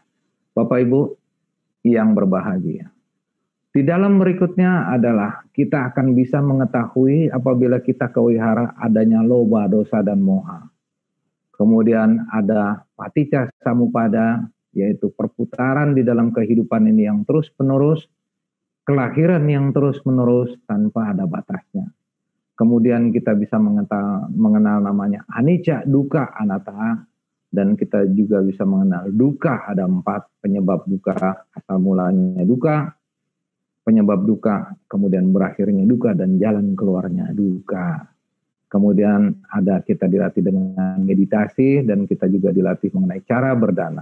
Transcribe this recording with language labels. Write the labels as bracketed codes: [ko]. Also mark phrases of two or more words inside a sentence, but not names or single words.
[id] Bapak Ibu yang berbahagia. Di dalam berikutnya adalah kita akan bisa mengetahui apabila kita kewihara adanya [pi] loba, dosa, [id] dan moha. Kemudian ada [pi] paticca samuppada, [id] yaitu perputaran di dalam kehidupan ini yang terus menerus, kelahiran yang terus menerus tanpa ada batasnya. Kemudian kita bisa mengenal namanya [pi] anicca, dukkha, anatta, [id] dan kita juga bisa mengenal dukkha. Ada 4 penyebab dukkha, asal mulanya dukkha, penyebab dukkha, kemudian berakhirnya dukkha, dan jalan keluarnya dukkha. Kemudian ada kita dilatih dengan meditasi, dan kita juga dilatih mengenai cara berdana.